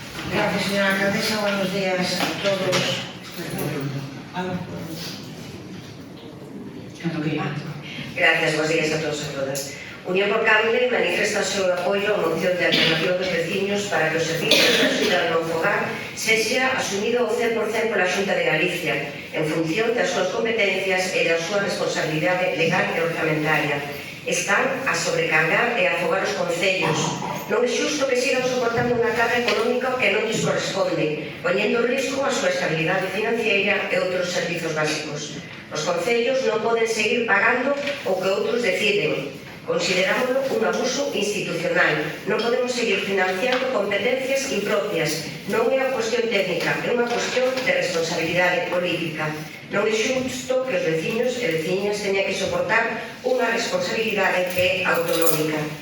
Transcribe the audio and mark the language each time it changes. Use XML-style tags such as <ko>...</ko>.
<es>Gracias, señora alcaldesa. Buenos días a todos. Gracias, buenos días a todos</es> <gl>e a todas. Unión por Cable manifesta o seu apoio á moción de alternativa dos veciños para que os servicios da Xunta de Monfogar sexa asumido ao 100% pola Xunta de Galicia en función das súas competencias e da súa responsabilidade legal e orzamentaria. Están a sobrecargar e a afogar os concellos. Non é xusto que sigan soportando unha carga económica que non lles corresponde, poñendo en risco a súa estabilidade financiera e outros servizos básicos. Os concellos non poden seguir pagando o que outros deciden. Considerámoslo un abuso institucional. Non podemos seguir financiando competencias impropias. Non é unha cuestión técnica, é unha cuestión de responsabilidade política. Non é xusto que os veciños e veciñas teñan que soportar unha responsabilidade que é autonómica.</gl>